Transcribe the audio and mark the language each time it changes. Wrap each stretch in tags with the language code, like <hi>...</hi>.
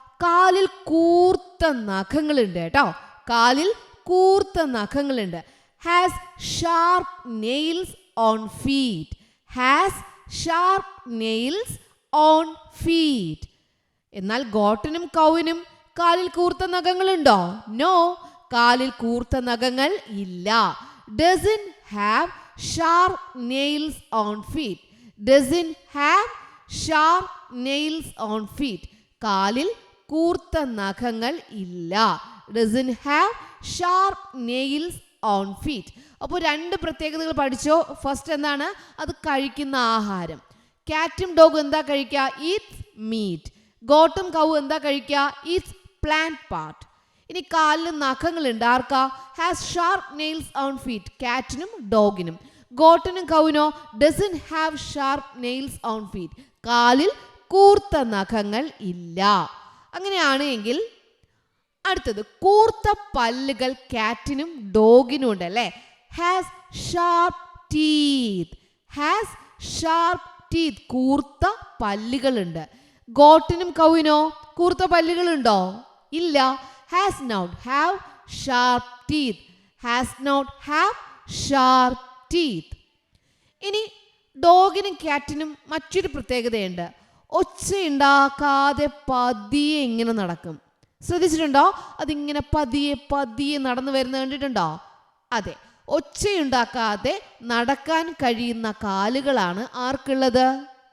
<ml>കാലിൽ കൂർത്ത നഖങ്ങളുണ്ട് കേട്ടോ. കാലിൽ കൂർത്ത നഖങ്ങളുണ്ട്.</ml> <en>Has sharp nails on feet. Has sharp nails on feet.</en> <ml>എന്നാൽ ഗോട്ടിനും കൗവിനും കാലിൽ കൂർത്ത നഖങ്ങളുണ്ടോ? നോ, കാലിൽ കൂർത്ത നഖങ്ങൾ ഇല്ല.</ml> <en>Doesn't have sharp nails on feet. Doesn't have sharp nails on feet.</en> <ml>കാലിൽ കൂർത്ത നഖങ്ങൾ ഇല്ല.</ml> <en>Doesn't have sharp nails on feet.</en> <ml>അപ്പോൾ രണ്ട് പ്രത്യേകതകൾ പഠിച്ചോ. ഫസ്റ്റ് എന്താണ്? അത് കഴിക്കുന്ന ആഹാരം. കാറ്റും ഡോഗും എന്താ കഴിക്കുക?</ml> <en>Eats meat.</en> <ml>ഗോട്ടും കൗ എന്താ കഴിക്കുക?</ml> <en>Eats plant part.</en> <ml>ഇനി കാലിൽ നഖങ്ങളുണ്ട്. ആർക്കാ?</ml> <en>has sharp nails on feet,</en> <ml>കാറ്റിനും ഡോഗിനും. ഗോട്ടിനും കൗവിനോ?</ml> <en>doesn't have sharp nails on feet,</en> <ml>കാലിൽ കൂർത്ത നഖങ്ങൾ ഇല്ല. അങ്ങനെയാണ് എങ്കിൽ അടുത്തത് കൂർത്ത പല്ലുകൾ കാറ്റിനും ഡോഗിനും ഉണ്ട് അല്ലേ.</ml> <en>Has sharp teeth. Has sharp teeth,</en> <ml>കൂർത്ത പല്ലുകളുണ്ട്. ഗോട്ടിനും കൗവിനോ കൂർത്ത പല്ലുകളുണ്ടോ? ഇല്ല.</ml> <en>Has not have sharp teeth. Has not have sharp teeth.</en> <ml>ഇനി ഡോഗിനും കാറ്റിനും മറ്റൊരു പ്രത്യേകതയുണ്ട്. ഒച്ചയുണ്ടാക്കാതെ പതിയെ ഇങ്ങനെ നടക്കും. ശ്രദ്ധിച്ചിട്ടുണ്ടോ? അതിങ്ങനെ പതിയെ പതിയെ നടന്നു വരുന്നത് കണ്ടിട്ടുണ്ടോ? അതെ, ഒച്ചയുണ്ടാക്കാതെ നടക്കാൻ കഴിയുന്ന കാലുകളാണ് ആർക്കുള്ളത്?</ml>